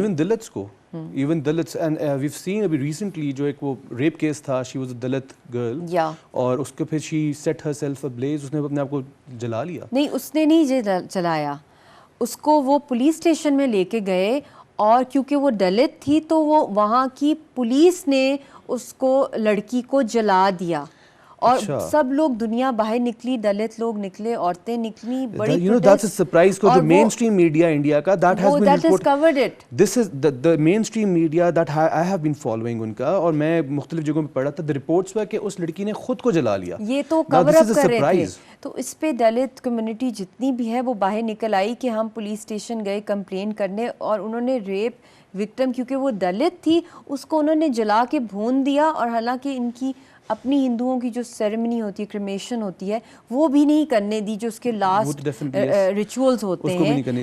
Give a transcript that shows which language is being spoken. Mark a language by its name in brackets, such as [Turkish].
[Urdu] Even دلتس کو, even دلتس, [English] and we've seen [Urdu] ابھی recently جو ایک وہ ریپ کیس تھا, [English] she was a Dalit girl, [Urdu] اور اس کے پھر [English] she set herself ablaze, [Urdu] اس نے اپنے آپ کو جلا لیا. نہیں, اس نے نہیں جلایا, اس کو وہ پولیس اسٹیشن میں لے کے گئے, اور کیونکہ وہ دلت تھی تو وہ وہاں کی پولیس نے اس کو, لڑکی کو جلا دیا, اور سب لوگ دنیا باہر نکلی, دلت لوگ نکلے, عورتیں نکلی, بڑی [English] you know that's a surprise [Urdu] کو جو مین اسٹریم میڈیا انڈیا کا [English] that has been that has covered it. this is the mainstream media that I have been following [Urdu] ان کا, اور میں مختلف جگہوں پہ پڑھا تھا [English] the reports were [Urdu] کہ اس لڑکی نے خود کو جلا لیا. یہ تو کور اپ کر رہے تھے. تو اس پہ دلت کمیونٹی جتنی بھی ہے وہ باہر نکل آئی کہ ہم پولیس اسٹیشن گئے کمپلین کرنے, اور انہوں نے ریپ وکٹم کیونکہ وہ دلت تھی اس کو انہوں نے جلا کے بھون دیا, اور حالانکہ ان کی اپنی ہندوؤں کی جو سیریمنی ہوتی ہے, کریمیشن ہوتی ہے, وہ بھی نہیں کرنے دی جو اس کے لاسٹ ریچولز ہوتے ہیں.